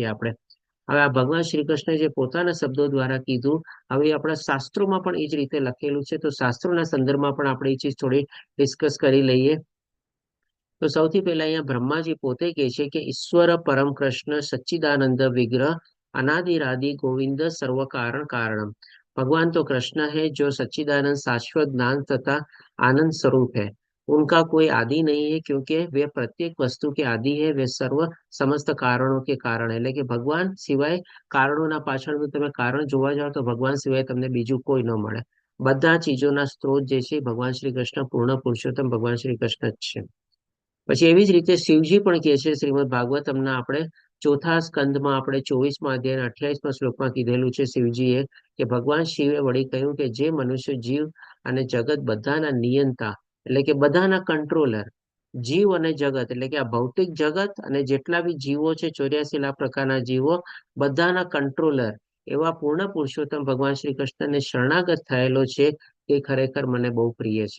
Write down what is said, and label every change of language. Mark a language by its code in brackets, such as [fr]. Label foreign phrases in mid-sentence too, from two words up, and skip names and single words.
[gu] આપણે હવે આ ભગવાન શ્રી કૃષ્ણ જે પોતાના શબ્દો દ્વારા કીધું, હવે આપણા શાસ્ત્રોમાં પણ એ જ રીતે લખેલું છે. તો શાસ્ત્રોના સંદર્ભમાં પણ આપણે એ ચીજ થોડી ડિસ્કસ કરી લઈએ. તો સૌથી પહેલા અહીંયા બ્રહ્માજી પોતે કહે છે કે [sa] ઈશ્વર પરમ કૃષ્ણ સચ્ચિદાનંદ વિગ્રહ अनादिरादि गोविंद सर्व कारण कारणम। [hi] भगवान तो कृष्ण है जो सच्चिदानंद शाश्वत ज्ञान तथा आनंद स्वरूप है। उनका कोई आदि नहीं है क्योंकि वे प्रत्येक वस्तु के आदि है। वे सर्व समस्त कारणों के कारण है। [gu] એટલે કે ભગવાન સિવાય કારણોના પાછળનું તમે કારણ જોવા જાઓ તો ભગવાન સિવાય તમને બીજું કોઈ ન મળે. બધા ચીજોના સ્ત્રોત જે છે ભગવાન શ્રી કૃષ્ણ પૂર્ણ પુરુષોત્તમ ભગવાન શ્રી કૃષ્ણ જ છે। પછી એવી જ રીતે શિવજી પણ કહે છે શ્રીમદ ભાગવતમના આપણે ચોથા સ્કંદમાં આપણે 24મા અધ્યાય 28મા શ્લોકમાં કીધેલું છે શિવજીએ કે ભગવાન શિવે વળી કહ્યું કે જે મનુષ્ય જીવ અને જગત બધાના નિયંતા એટલે કે બધાના કંટ્રોલર, જીવ અને જગત એટલે કે આ ભૌતિક જગત અને જેટલા બી જીવો છે 84 લાખ પ્રકારના જીવો બધાના કંટ્રોલર એવા પૂર્ણ પુરુષોત્તમ ભગવાન શ્રી કૃષ્ણને શરણાગત થયેલો છે એ ખરેખર મને બહુ પ્રિય છે।